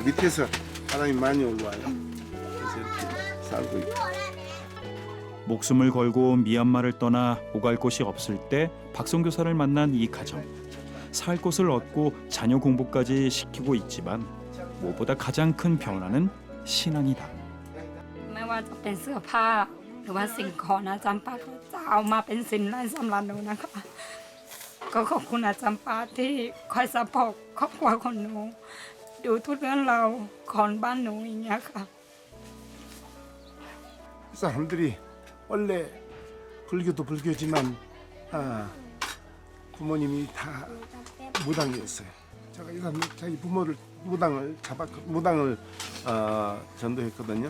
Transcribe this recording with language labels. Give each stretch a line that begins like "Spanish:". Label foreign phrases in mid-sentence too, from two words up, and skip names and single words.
Korean: 밑에서 바람이 많이 올라와요. 그래서 이렇게 살고 있고. 목숨을 걸고 미얀마를 떠나 오갈 곳이 없을 때 박선교사를 만난 이 가정. 살 곳을 얻고 자녀 공부까지 시키고 있지만 무엇보다 가장 큰 변화는 신앙이다.
Thai: ไม่ว่าจะเป็นเสื้อผ้าหรือว่าสิ่งของอาจารย์ปาก็จะเอามาเป็นสินไร้สำหรับหนูนะคะก็ขอบคุณอาจารย์ปาที่คอยซัพพอร์ตครอบครัวของหนูดูทุกเรื่องเราวของบ้านหนูอย่างเงี้ยค่ะ
Korean: 사람들이 원래 불교도 불교지만 부모님이 다 무당이었어요. 제가 이 사람 자기 부모를 무당을 전도했거든요.